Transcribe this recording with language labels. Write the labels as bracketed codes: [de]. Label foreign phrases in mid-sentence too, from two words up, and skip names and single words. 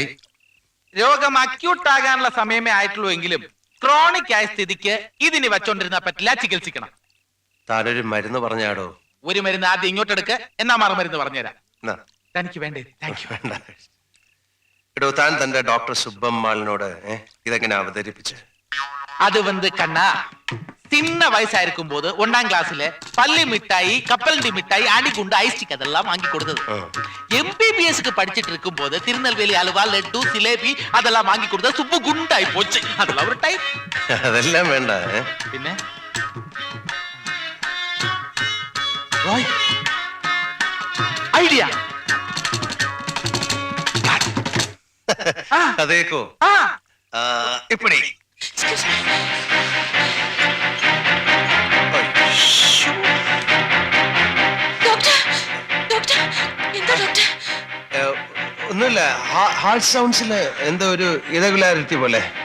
[ml] രോഗം അക്യൂട്ട് ആകാനുള്ള സമയമേ ആയിട്ടുള്ളൂ എങ്കിലും ക്രോണിക് ആയ സ്ഥിതിക്ക് ഇതിന് വെച്ചോണ്ടിരുന്നാ പറ്റില്ല, ചികിത്സിക്കണം. താനൊരു മരുന്ന് പറഞ്ഞാടോ? ഒരു മരുന്ന് ആദ്യം ഇങ്ങോട്ട് എടുക്ക്, എന്നാ മറുമരുന്ന് പറഞ്ഞുതരാം. എന്നാ, തനിക്ക് വേണ്ടേ? [en] thank you. [ml] വേണ്ട. എടോ, താൻ തന്റെ ഡോക്ടർ സുബ്ബമ്മാളിനോട് ഇതെങ്ങനെ അവതരിപ്പിച്ച്? [ta] அது வந்து கண்ணா, சின்ன வயசா இருக்கும் போது 1ஆம் கிளாஸ்ல பள்ளி மிட்டாய், கப்பலண்டி மிட்டாய், அணிகுண்டு, ஐஸ்டிக் அதெல்லாம் வாங்கி கொடுத்தது. MBBSக்கு படிச்சிட்டு இருக்கும் போது திருநெல்வேலி அல்வா, லட்டு, சிலேபி அதெல்லாம் வாங்கி கொடுத்தா சுப்பு குண்டாய் போச்சு. அதெல்லாம் ஒரு டைப். [ml] അതെല്ലാം വേണ്ട. പിന്നെ റോയ് ഐഡിയ. അതേക്കോ ഇപ്പടി ഒന്നുമില്ല, ഹാർട്ട് സൗണ്ട്സില് എന്തോ ഒരു ഇറഗുലാരിറ്റി പോലെ.